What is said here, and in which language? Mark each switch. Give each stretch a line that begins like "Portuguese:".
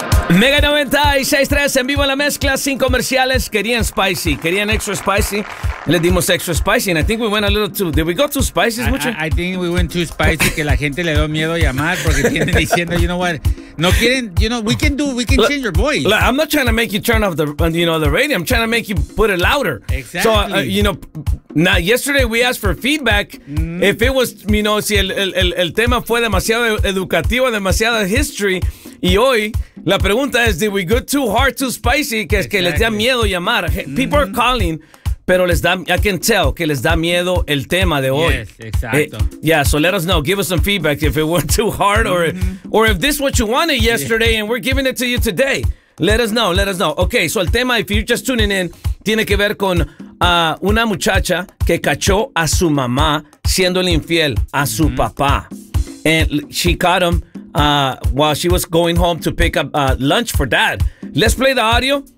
Spanish: Mega 96.3 en vivo en la mezcla, sin comerciales. Querían spicy, querían extra spicy. Le dimos extra spicy.
English: And I think we went a little too. Did we go too spicy? I think we went too spicy.
Spanish: Que la gente le dio miedo llamar porque tienen diciendo,
English: you know what?
Spanish: No quieren,
English: you know, we can change your voice. Look, I'm not trying to make you turn off the radio. I'm trying to make you put it louder. Exactly. So, now yesterday we asked for feedback. Mm-hmm. If it was, you know,
Spanish: si el tema fue demasiado educativo, demasiado history. Y hoy, la pregunta es,
English: did we go too hard, too spicy?
Spanish: Que es que les da miedo llamar. Mm-hmm.
English: People are calling,
Spanish: pero les da,
English: I can tell
Spanish: que les da miedo el tema de hoy. Yes, exacto.
English: Yeah, so let us know. Give us some feedback if it went too hard or if this is what you wanted yesterday and we're giving it to you today. Let us know. Okay, so
Spanish: el tema,
English: if you're just tuning in,
Spanish: tiene que ver con una muchacha que cachó a su mamá siendo el infiel a su papá.
English: And she caught him while she was going home to pick up lunch for dad. Let's play the audio.